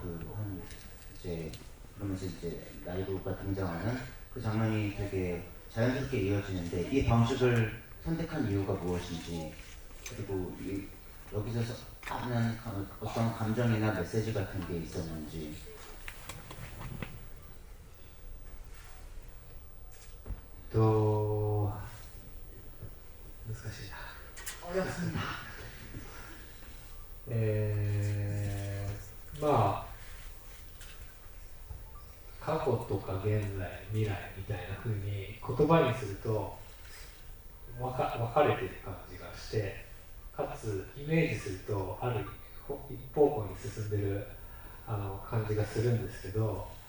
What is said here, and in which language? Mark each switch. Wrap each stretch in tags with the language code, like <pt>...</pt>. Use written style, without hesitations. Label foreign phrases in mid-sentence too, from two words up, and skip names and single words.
<ko>이제 그러면서 이제 나이루가 등장하는 그 장면이 되게 자연스럽게 이어지는데 이 방식을 선택한 이유가 무엇인지 그리고 여기서 하는 어떤 감정이나 메시지 같은 게 있었는지.</ko> <ja>難しいな。</ja> <ko>어렵습니다.</ko> <ja>まあ過去とか現在未来みたいな風に言葉にすると分かれてる感じがして、かつイメージするとある一方向に進んでる感じがするんですけど、</ja>